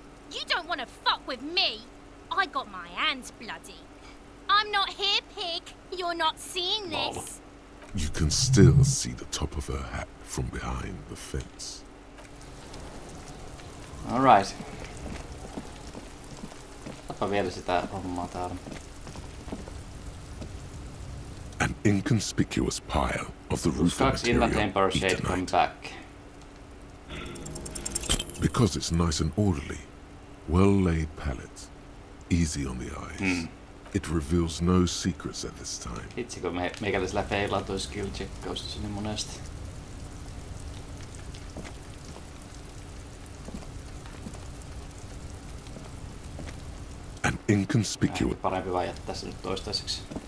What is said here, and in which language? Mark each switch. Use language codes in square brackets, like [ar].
[en] You don't want to fuck with me. I got my hands bloody. I'm not here, pig. You're not seeing this. You can still see the top of her hat from behind the fence. Alright. [fi] Tapa vielä sitä hommaa täällä. [en] An inconspicuous pile of the roof material come back. Because it's nice and orderly, well-laid pallets, easy on the eyes. It reveals no secrets at this time. [fi] Itse kun meikäläisellä feilaa toi skill checkaus niin monesti. [en] An inconspicuous... [fi] Parempi vaan jättää se nyt toistaiseksi.